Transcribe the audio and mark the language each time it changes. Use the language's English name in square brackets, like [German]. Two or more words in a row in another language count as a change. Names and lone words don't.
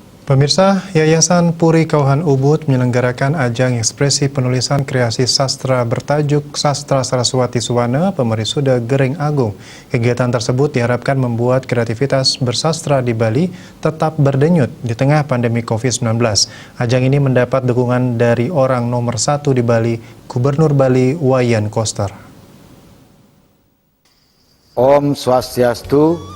[Indonesian] Pemirsa, Yayasan Puri Kauhan Ubud menyelenggarakan ajang ekspresi penulisan kreasi sastra bertajuk Sastra Saraswati Suwana Pemerisuda Gering Agung. Kegiatan tersebut diharapkan membuat kreativitas bersastra di Bali tetap berdenyut di tengah pandemi COVID-19. Ajang ini mendapat dukungan dari orang nomor 1 di Bali, Gubernur Bali Wayan Koster. Om Swastiastu.